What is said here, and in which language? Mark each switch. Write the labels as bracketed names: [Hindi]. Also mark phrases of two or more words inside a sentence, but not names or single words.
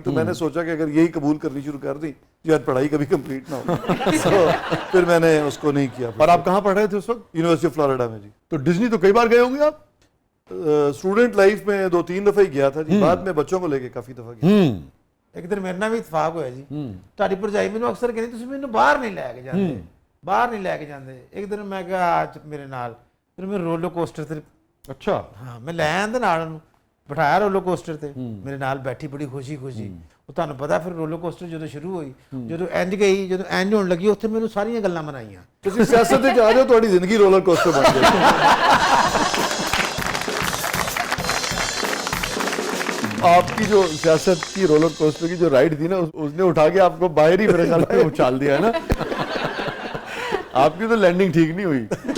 [Urdu] تو میں نے سوچا کہ اگر یہی قبول کرنی شروع کر دی شاید پڑھائی کبھی کمپلیٹ نہ ہو. تو پھر میں نے اس کو نہیں کیا. اور آپ کہاں پڑھ رہے تھے اس وقت؟ یونیورسٹی آف فلوریڈا میں. جی تو ڈزنی تو کئی بار گئے ہوں گے آپ؟ [English] student life [Urdu] میں 2-3 دفعہ ہی گیا تھا جی, بعد میں بچوں کو لے کے کافی دفعہ گیا. [Punjabi] ایک دن میرے نال بھی اتفاق ہویا جی, تہاڈی بھرجائی مینوں اکثر کہندی تسی مینوں باہر نہیں لے کے جاندے, باہر نہیں لے کے جاندے. ایک دن میں کہا آج میرے نال, پھر میں [English] roller coaster [Punjabi] تے, [Urdu] اچھا [Punjabi] ہاں میں لے آندا نال اونوں, بٹھایا [English] roller coaster [Punjabi] تے, میرے نال بیٹھی بڑی خوشی خوشی. وہ تانوں پتا پھر [English] roller coaster [Punjabi] جدوں شروع ہوئی, جدوں انج گئی, جدوں انج ہون لگی, اوتھے مینوں ساریاں گلاں منائیاں. تسی سیاست وچ آ جاؤ, تہاڈی زندگی [English] roller coaster [Punjabi] بن جائے. [Urdu] آپ کی جو سیاست کی [English] roller coaster [Urdu] کی جو رائڈ تھی نا, اس نے اٹھا کے آپ کو باہر ہی میرے خیال میں اچھال دیا ہے نا. آپ کی تو لینڈنگ ٹھیک نہیں ہوئی.